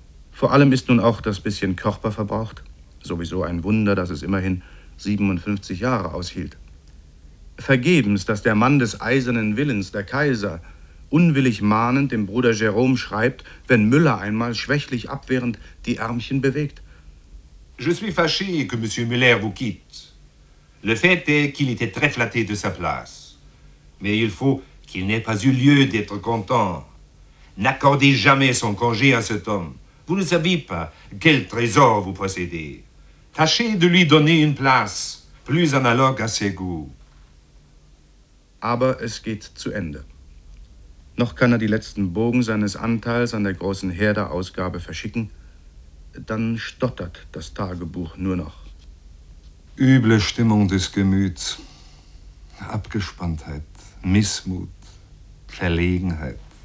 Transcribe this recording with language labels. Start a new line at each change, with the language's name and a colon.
German: Vor allem ist nun auch das bisschen Körper verbraucht, sowieso ein Wunder, dass es immerhin 57 Jahre aushielt. Vergebens, dass der Mann des eisernen Willens, der Kaiser, unwillig mahnend dem Bruder Jerome schreibt, wenn Müller einmal schwächlich abwehrend die Ärmchen bewegt.
French: Je suis fâché que Monsieur Müller vous quitte. Le fait est qu'il était très flatté de sa place. Mais il faut qu'il n'ait pas eu lieu d'être content. N'accordez jamais son congé à cet homme. Vous ne savez pas quel trésor vous possédez. Tâchez de lui donner une place plus analogue à ses goûts.
German: aber es geht zu Ende. Noch kann er die letzten Bogen seines Anteils an der großen Herder-Ausgabe verschicken. Dann stottert das Tagebuch nur noch. Üble Stimmung des Gemüts. Abgespanntheit, Missmut, Verlegenheit.